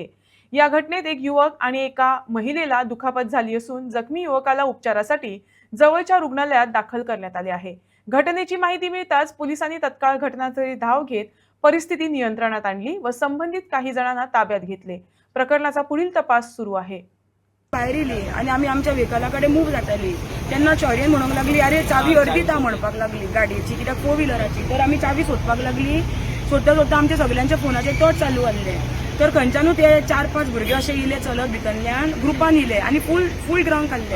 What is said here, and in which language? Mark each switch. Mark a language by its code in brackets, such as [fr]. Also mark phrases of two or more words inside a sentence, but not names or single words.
[mr] या घटनेत एक युवक आणि एका महिलेला दुखापत झाली असून जखमी युवकाला उपचारासाठी जवळच्या रुग्णालयात दाखल करण्यात आले आहे। घटनेची माहिती मिळताच पोलिसांनी तत्काळ घटनास्थळी धाव घेत परिस्थिती नियंत्रणात आणली व संबंधित काही जणांना ताब्यात घेतले। प्रकरणाचा पुढील तपास सुरू आहे। [kok] भायर येयली आणि आमी आमच्या व्हेकलाकडे मूव जाताली तेन्ना चोरीन म्हणूंक लागली, अरे चावी अर्दी ता म्हणपाक लागली गाडयेची, कित्याक 4 व्हिलराची। तर आमी चावी सोदपाक लागली। सोदता सोदता आमच्या सगळ्यांच्या फोनाचेर टॉर्च चालू आसले। तर खंयच्यानूय ते 4-5 भुरगे अशे इले चलत भितरल्यान ग्रुपान इले आणि [en] full ground [kok] काडले।